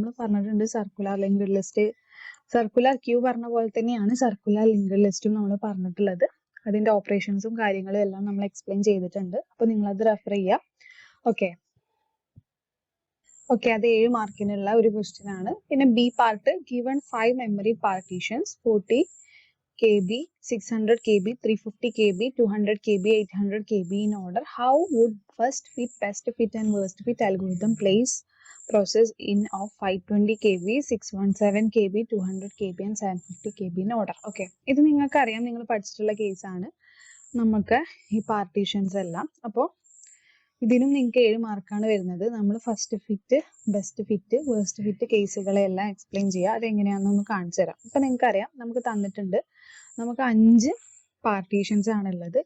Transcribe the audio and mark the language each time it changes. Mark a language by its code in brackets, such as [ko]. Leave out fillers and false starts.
[ml] നമ്മൾ പറഞ്ഞിട്ടുണ്ട് circular linked list, circular Q പറഞ്ഞ പോലെ തന്നെയാണ് സർക്കുലർ ലിങ്ക്ഡ് ലിസ്റ്റും നമ്മൾ പറഞ്ഞിട്ടുള്ളത്. അതിന്റെ ഓപ്പറേഷൻസും കാര്യങ്ങളും എല്ലാം നമ്മൾ എക്സ്പ്ലെയിൻ ചെയ്തിട്ടുണ്ട്. അപ്പൊ നിങ്ങൾ അത് റെഫർ ചെയ്യാം. ഓക്കെ, അത് 7 മാർക്കിനുള്ള ഒരു ക്വസ്റ്റ്യൻ ആണ്. [en] പിന്നെ B part, given 5 memory partitions 40 KB, 600 KB, 350 KB, 200 KB, 800 KB in order. How would first fit, best fit and worst fit algorithm place process in of 520 KB, 617 KB, 200 KB and 750 KB in order? [ml] Okay, ഇത് നിങ്ങൾക്ക് അറിയാം, നിങ്ങൾ പഠിച്ചിട്ടുള്ള കേസാണ് നമുക്ക് ഈ partitions എല്ലാം. അപ്പോൾ ഇതിനും നിങ്ങൾക്ക് 7 മാർക്കാണ് വരുന്നത്. നമ്മൾ first fit, best fit, waste fit കേസുകളെല്ലാം explain ചെയ്യുക. അതെങ്ങനെയാണെന്നൊന്ന് കാണിച്ചു തരാം. ഇപ്പൊ നിങ്ങൾക്കറിയാം, നമുക്ക് തന്നിട്ടുണ്ട്, നമുക്ക് 5 പാർട്ടീഷൻസ് ആണുള്ളത്.